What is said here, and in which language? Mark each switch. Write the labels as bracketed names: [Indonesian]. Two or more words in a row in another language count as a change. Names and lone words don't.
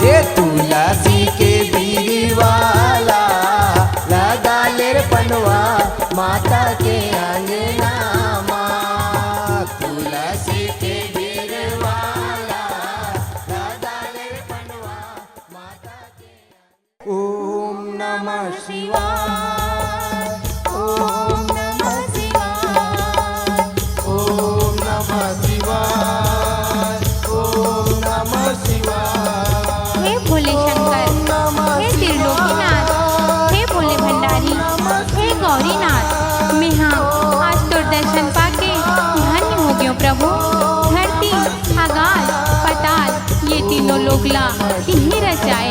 [Chhattisgarhi] ये तुलसी के बीरी वाला लगा ले रे पंडवा माता के आंगना माँ। तुलसी के बीरी वाला लगा ले रे पंडवा माता के। [Sanskrit] ओम नमः शिवाय, ओम नमः शिवाय, ओम नमः शिवाय, ओम नमः शिवाय। [Chhattisgarhi] हे भोले शंकर, हे त्रिलोकीनाथ, हे भोले भंडारी, हे गौरीनाथ, मैं हाँ आज तो दर्शन पाके धन्य हो गयो प्रभु। धरती, आकाश, पाताल ये तीनों लोकला तिन्हीं रचाए।